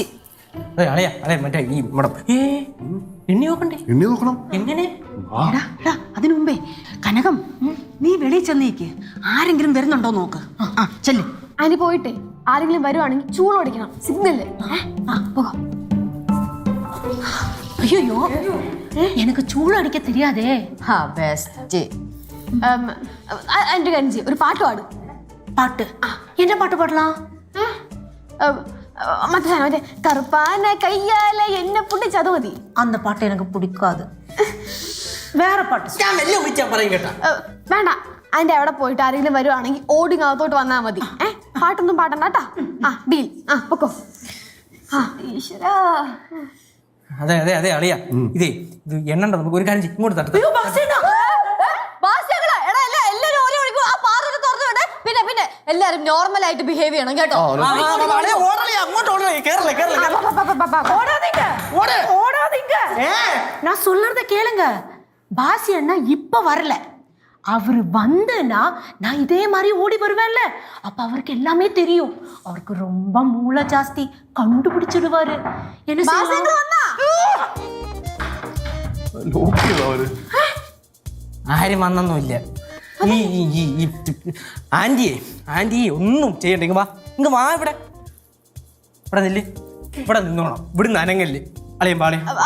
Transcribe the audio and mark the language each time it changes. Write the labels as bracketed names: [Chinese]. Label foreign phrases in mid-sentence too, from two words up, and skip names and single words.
[Malayalam] അളയാ അതെ മറ്റേ ഈ എണ്ണി നോക്കണ്ടേ? എണ്ണി നോക്കണം. എങ്ങനെ? അതിനു മുമ്പേ കനകം നീ വെളിയിൽ ചെന്നേക്ക്. ആരെങ്കിലും വരുന്നുണ്ടോ നോക്ക്. ചെല്ല്. അതിന് പോയിട്ടേ ആരെങ്കിലും വരുവാണെങ്കിൽ ചൂളോടിക്കണം. സിഗ്നല് പോകാം. [Tamil] ஐயோ எனக்கு சூடு அடிக்க தெரியாதே. [Malayalam] ബെസ്റ്റ്. എന്റെ കഞ്ചി ഒരു പാട്ട് പാട്. [Tamil] பாட்டு என்ன பாட்டு பாடலாம்? [Malayalam] മറ്റേ മറ്റേ കറുപ്പാന കയ്യാല എന്നെ പൊട്ടിച്ചത് മതി. [Tamil] அந்த பாட்டு எனக்கு பிடிக்காது. வேற பாட்டு. [Malayalam] ഞാൻ മെല്ലെ വിളിച്ചാ പറയും കേട്ടാ. വേണ്ട. അതിന്റെ അവിടെ പോയിട്ട് ആരെങ്കിലും വരുവാണെങ്കിൽ ഓടിങ് അകത്തോട്ട് വന്നാൽ മതി. പാട്ടൊന്നും പാടണ്ട കേട്ടാ. ഡീൽ. പൊക്കോ. ഈശ്വരാ. അതെ അതെ അതെ അളിയാ. ഇത് എണ്ണണ്ട. നമുക്ക് ഒരു കാര്യം ഇങ്ങോട്ട് തട്ടു. പിന്നെ പിന്നെ എല്ലാരും നോർമൽ ആയിട്ട് ബിഹേവ് ചെയ്യണം കേട്ടോ. [Tamil] நான் சொல்றத கேளுங்க. பாசி அண்ணா இப்ப வரல. அவரு வந்தனா நான் இதே மாதிரி ஓடி வருவேன்ல. அப்ப அவருக்கு எல்லாமே தெரியும். அவருக்கு ரொம்ப மூளை ஜாஸ்தி. கண்டுபிடிச்சிடுவாரு. என்ன [Malayalam] ആരും വന്നൊന്നുമില്ല. ഈ ആന്റിയെ ഒന്നും ചെയ്യണ്ട. വാ ഇങ്ങ് വാ. ഇവിടെ നില്ല്. ഇവിടെ നിന്നോണം. ഇവിടുന്ന് അനങ്ങല്ല്. അളിയും പാളിയും